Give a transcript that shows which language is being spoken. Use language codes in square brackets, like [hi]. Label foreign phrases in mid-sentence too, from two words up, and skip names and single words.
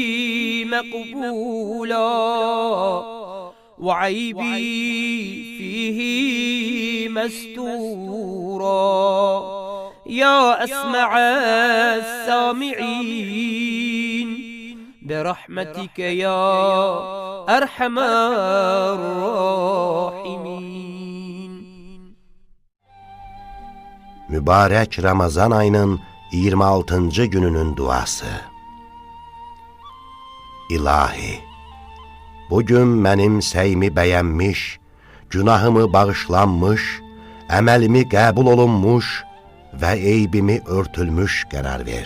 [ar] مقبولا وعيبي فيه مستورا يا أسمع السامعين برحمتك يا أرحم الراحمين. [az] Mübarək Ramazan ayının 26. gününün duası. İlahi, bugün mənim səyimi bəyənmiş, günahımı bağışlanmış, əməlimi qəbul olunmuş və eybimi örtülmüş qərar ver.